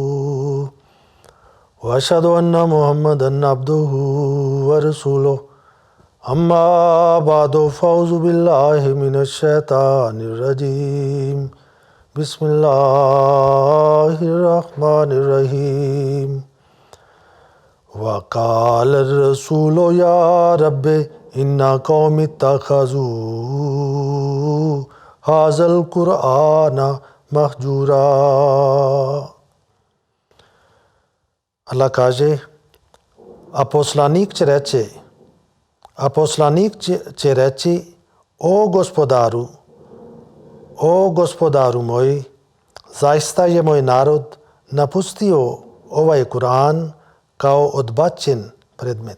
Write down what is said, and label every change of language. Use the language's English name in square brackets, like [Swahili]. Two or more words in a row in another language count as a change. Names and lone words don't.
[Arabic] وأشهد أن محمدا عبده ورسوله أما بعد فأعوذ بالله من الشيطان الرجيم بسم الله الرحمن الرحيم وقال الرسول يا رب إن قوم اتخذوا هذا القرآن مهجورا. [Bosnian] Allah kaže, a poslanik će reći, o gospodaru moj, zaista je moj narod napustio ovaj Kur'an kao odbačen predmet.